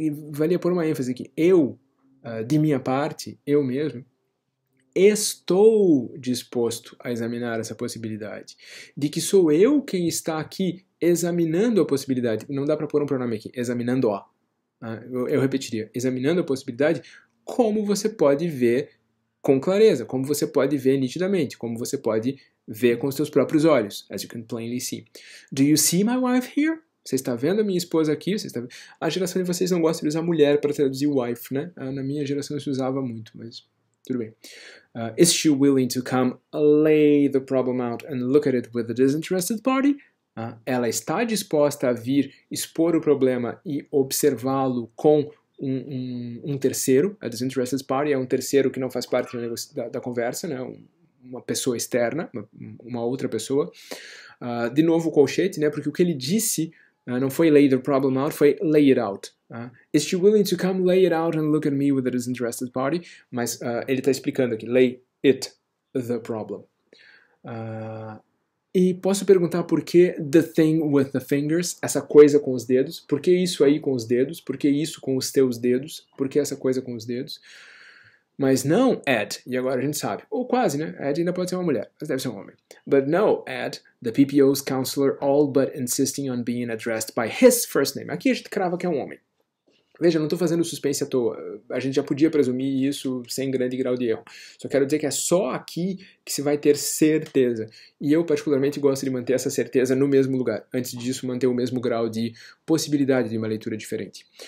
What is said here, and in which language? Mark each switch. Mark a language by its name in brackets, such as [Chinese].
[Portuguese] valia por uma ênfase aqui, de minha parte, eu mesmo, estou disposto a examinar essa possibilidade, de que sou eu quem está aqui examinando a possibilidade, não dá para pôr um pronome aqui, examinando-a, eu repetiria, examinando a possibilidade, como você pode ver com clareza, como você pode ver nitidamente, como você pode ver com os seus próprios olhos, [English] as you can plainly see. Do you see my wife here? [Portuguese] Você está vendo a minha esposa aqui? A geração de vocês não gosta de usar mulher para traduzir wife, né? Na minha geração se usava muito, mas tudo bem. [English] Is she willing to come lay the problem out and look at it with a disinterested party? [Portuguese] Ela está disposta a vir expor o problema e observá-lo com um terceiro. [English] A disinterested party [Portuguese] é um terceiro que não faz parte da conversa, né? Uma pessoa externa, uma outra pessoa. De novo o colchete, né? Porque o que ele disse Não foi [English] lay the problem out, [Portuguese] foi [English] lay it out. Is she willing to come lay it out and look at me with a disinterested party? [Portuguese] Mas ele está explicando aqui, [English] lay it the problem. [Portuguese] E posso perguntar por que [English] the thing with the fingers, [Portuguese] essa coisa com os dedos? Por que isso aí com os dedos? Por que isso com os teus dedos? Por que essa coisa com os dedos? Mas não, Ed, e agora a gente sabe, ou quase, né? Ed ainda pode ser uma mulher, mas deve ser um homem. [English] But no, Ed, the PPO's counselor all but insisting on being addressed by his first name. [Portuguese] Aqui a gente crava que é um homem. Veja, não estou fazendo suspense à toa. A gente já podia presumir isso sem grande grau de erro. Só quero dizer que é só aqui que se vai ter certeza. E eu, particularmente, gosto de manter essa certeza no mesmo lugar. Antes disso, manter o mesmo grau de possibilidade de uma leitura diferente.